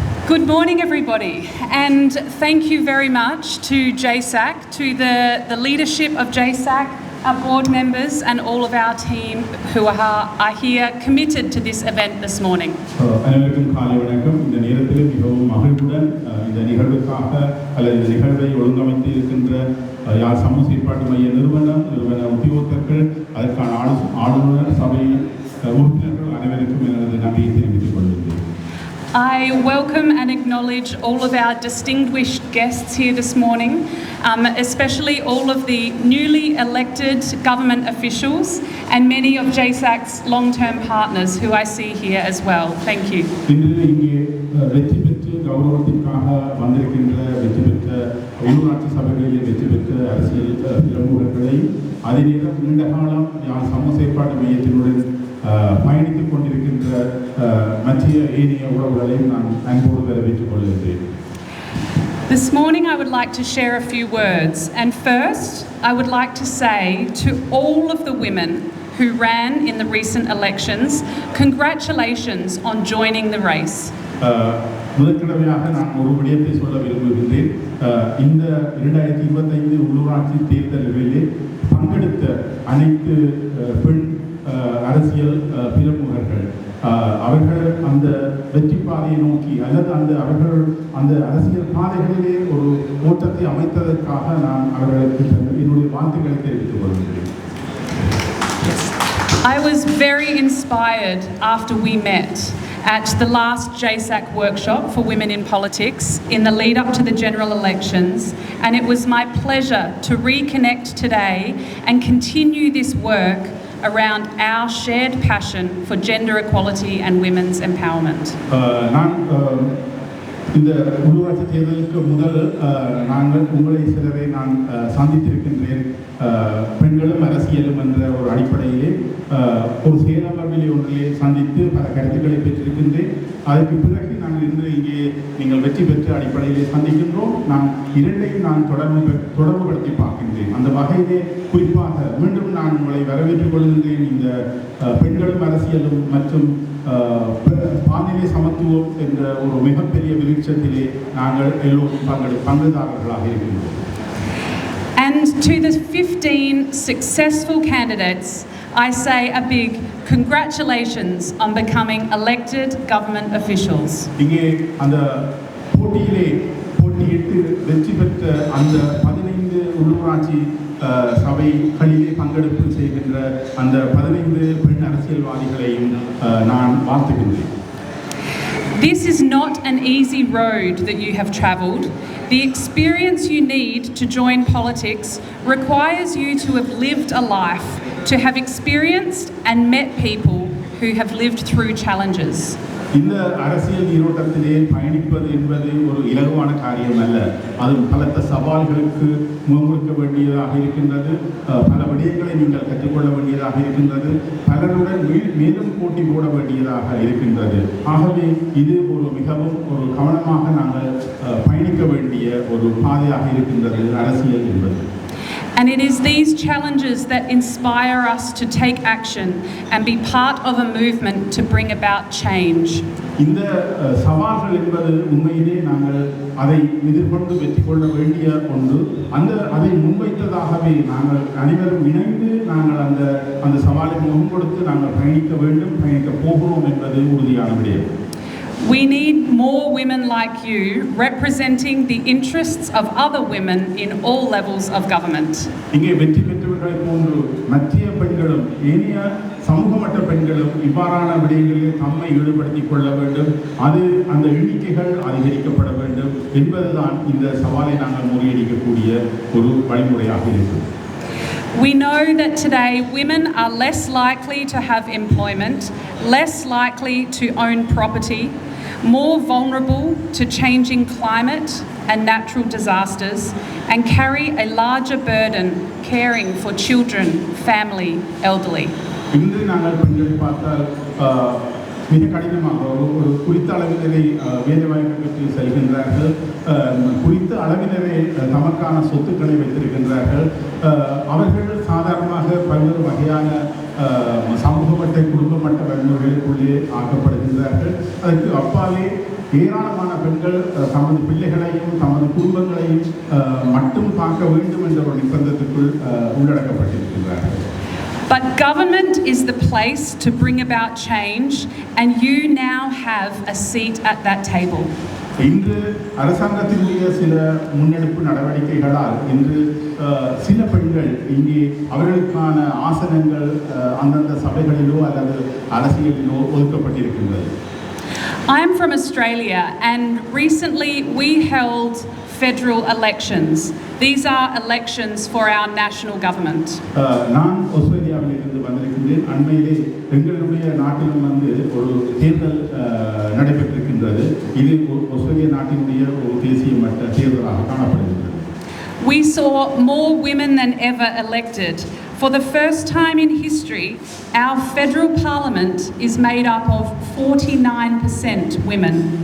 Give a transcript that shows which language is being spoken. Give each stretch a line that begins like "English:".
English: Good morning, everybody, and thank you very much to JSAC, to the leadership of JSAC, our board members and all of our team who are here committed to this event this morning.
Tamil: அனைவருக்கும் காலை வணக்கம். இந்த நேரத்தில் மிகவும் மகிழ்வுடன் இந்த நிகழ்வுக்காக அல்லது இந்த நிகழ்வை ஒழுங்கமைத்து இருக்கின்ற யாழ் சமூக செயற்பாட்டு மைய நிறுவன உத்தியோகத்தர்கள், அதற்கான ஆளுநர் சபை உறுப்பினர்கள் அனைவருக்கும் எனது நன்றியை தெரிவித்துக் கொள்கிறேன்.
English: I welcome and acknowledge all of our distinguished guests here this morning, especially all of the newly elected government officials and many of JSAC's long-term partners who I see here as well. Thank you.
Tamil: இன்று இங்கே வெற்றி பெற்று கௌரவத்திற்காக வந்திருக்கின்ற வெற்றி பெற்ற உள்ளூராட்சி சபைகளிலே வெற்றி பெற்ற அரசியல் பிரமுகர்களை, அதே நேரம் நீண்ட காலம் யாழ் சமூக செயற்பாட்டு மையத்தினுடன் பயணித்துக் கொண்டிருக்கின்ற மத்திய ஏனைய உறவுகளையும் நான் அன்போடு வரவேற்றுக் கொள்கிறேன்.
English: This morning I would like to share a few words, and first I would like to say to all of the women who ran in the recent elections, congratulations on joining the race.
Tamil: முதற்கடமையாக நான் ஒரு விடயத்தை சொல்ல விரும்புகின்றேன். இந்த 2025 உள்ளூராட்சி தேர்தல்களிலே பங்கெடுத்த அனைத்து பெண் அரசியல் பிரமுகர்கள் அவர்கள் அந்த வெற்றி பாதையை நோக்கி அல்லது அவர்கள் அந்த அரசியல் பாதைகளிலே ஒரு ஓட்டத்தை அமைத்ததற்காக நான் அவர்களுக்கு என்னுடைய வாழ்த்துக்களை தெரிவித்துக் கொள்கிறேன்.
English: I was very inspired after we met at the last JSAC workshop for women in politics in the lead up to the general elections, and it was my pleasure to reconnect today and continue this work around our shared passion for gender equality and women's empowerment.
Tamil: நான் இந்த உள்ளூராட்சி தேர்தலுக்கு முதல் நாங்கள் உங்களை சிலரை நான் சந்தித்திருக்கின்றேன். பெண்களும் அரசியலும் என்ற ஒரு அடிப்படையிலே ஒரு செயலமர்விலே ஒன்றிலே சந்தித்து பல கருத்துக்களை பெற்றிருக்கின்றேன். அதற்கு பிறகு நாங்கள் இன்று இங்கே நீங்கள் வெற்றி பெற்ற அடிப்படையிலே சந்திக்கின்றோம். நான் இரண்டையும் நான் தொடர்புபடுத்தி பார்க்கின்றேன். அந்த வகையிலே குறிப்பாக மீண்டும் நான் உங்களை வரவேற்றுக் கொள்கின்றேன். இந்த பெண்களும் அரசியலும் மற்றும் பாலின சமத்துவம் என்ற ஒரு மிகப்பெரிய விருட்சத்திலே நாங்கள் எல்லோரும் பங்குதாரர்களாக இருக்கின்றோம்.
English: And to the 15 successful candidates, I say a big congratulations on becoming elected government officials.
Tamil: இங்கே அந்த போட்டியிட்டு வெற்றி பெற்ற அந்த 15 உள்ளூராட்சி சபைகளிலே பங்கெடுப்பு செய்கின்ற அந்த 15 பெண் அரசியல்வாதிகளையும் நான் வாழ்த்துகின்றேன்.
English: This is not an easy road that you have travelled. The experience you need to join politics requires you to have lived a life, to have experienced and met people who have lived through challenges.
Tamil: இந்த அரசியல் நீரோட்டத்திலே பயணிப்பது என்பது ஒரு இலகுவான காரியம் அல்ல. அது பலத்த சவால்களுக்கு முகங்கொடுக்க வேண்டியதாக இருக்கின்றது. பல விடயங்களை நீங்கள் கற்றுக்கொள்ள வேண்டியதாக இருக்கின்றது. பலருடன் மேலும் போட்டி போட வேண்டியதாக இருக்கின்றது. ஆகவே இது ஒரு மிகவும் ஒரு கவனமாக நாங்கள் பயணிக்க வேண்டிய ஒரு பாதையாக இருக்கின்றது அரசியல் என்பது.
English: And it is these challenges that inspire us to take action and be part of a movement to bring about change.
Tamil: இந்த சவால்கள் என்பது உண்மையிலே நாங்கள் அதை எதிர்கொண்டு வெற்றி கொள்ள வேண்டிய ஒன்று. அதை முன்வைத்ததாகவே நாங்கள் அனைவரும் இணைந்து நாங்கள் அந்த சவாலை முகம் கொடுத்து நாங்கள் பயணிக்க போகிறோம் என்பது உறுதியான விடயம்.
English: We need more women like you representing the interests of other women in all levels of government.
Tamil: இங்கே வெற்றி பெற்றவர்களை போன்று மத்திய பெண்களும் ஏனைய சமூக மட்ட பெண்களும் இவ்வாறான விடயங்களில் தம்மை ஈடுபடுத்திக் கொள்ள வேண்டும். அந்த எண்ணிக்கைகள் அதிகரிக்கப்பட வேண்டும் என்பதுதான் இந்த சவாலை நாங்கள் முறியடிக்கக்கூடிய ஒரு வழிமுறையாக இருக்கும்.
English: We know that today women are less likely to have employment, less likely to own property, more vulnerable to changing climate and natural disasters, and carry a larger burden caring for children, family, elderly.
Tamil: இன்று நாங்கள் பெண்களை பார்த்தால் மிக கடினமாக ஒரு குறித்த அளவினரை வேலைவாய்ப்பு பெற்று செல்கின்றார்கள். குறித்த அளவினரை தமக்கான சொத்துக்களை வைத்திருக்கின்றார்கள். அவர்கள் சாதாரணமாக பல்வேறு வகையான சமூக மட்ட குடும்ப மட்ட வன்முறைகளுக்குள்ளே ஆக்கப்படுகின்றார்கள். அதற்கு அப்பாலே ஏராளமான பெண்கள் தமது பிள்ளைகளையும் தமது குடும்பங்களையும் மட்டும் பார்க்க வேண்டும் என்ற ஒரு நிர்பந்தத்துக்குள் உள்ளடக்கப்பட்டிருக்கின்றார்கள்.
English: But government is the place to bring about change, and you now have a seat at that table.
Tamil: இன்று அரசாங்கத்தினுடைய சில முன்னெடுப்பு நடவடிக்கைகளால் இன்று சில பெண்கள் இங்கே அவர்களுக்கான ஆசனங்கள் அந்தந்த சபைகளிலோ அல்லது அரசியலிலோ ஒதுக்கப்பட்டிருக்கின்றது.
English: I am from Australia, and recently we held federal elections. These are elections for our national government.
Tamil: நான் ஆஸ்திரேலியாவில் இருந்து வந்திருக்கின்றேன். அண்மையிலே எங்களுடைய நாட்டிலும் ஒரு தேர்தல் நடைபெற்றிருக்கின்றது. இது ஆஸ்திரேலிய நாட்டினுடைய ஒரு தேசிய மட்ட தேர்தலாக காணப்படுகின்றது.
English: We saw more women than ever elected. For the first time in history, our federal parliament is made up of 49% women.